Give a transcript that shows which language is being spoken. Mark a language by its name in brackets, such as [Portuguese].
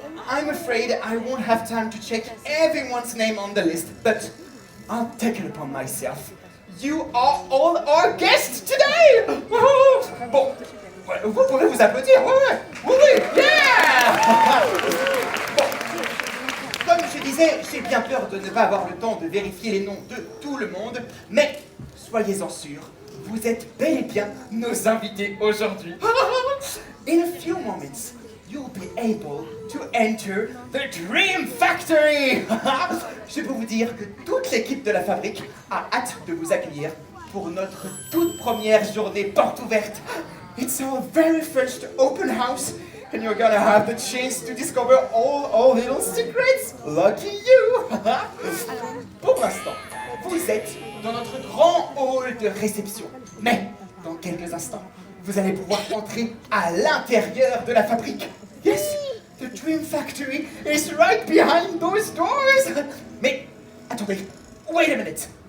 [English] I'm afraid I won't have time to check everyone's name on the list, but I'll take it upon myself. You are all our guests today! [French] Bon, vous pouvez vous applaudir, oui, yeah! Bon, comme je disais, j'ai bien peur de ne pas avoir le temps de vérifier les noms de tout le monde, mais soyez-en sûrs, vous êtes bel et bien nos invités aujourd'hui. [English] In a few moments, you'll be able to enter the Dream Factory! [French] Je peux vous dire que toute l'équipe de la fabrique a hâte de vous accueillir pour notre toute première journée porte ouverte. [English] It's our very first open house and you're gonna have the chance to discover all our little secrets. Lucky you! [French] Pour l'instant, vous êtes dans notre grand hall de réception. Mais dans quelques instants, vous allez pouvoir entrer à l'intérieur de la fabrique. [English] Yes, the Dream Factory is right behind those doors. [French] Mais attendez, [English] wait a minute.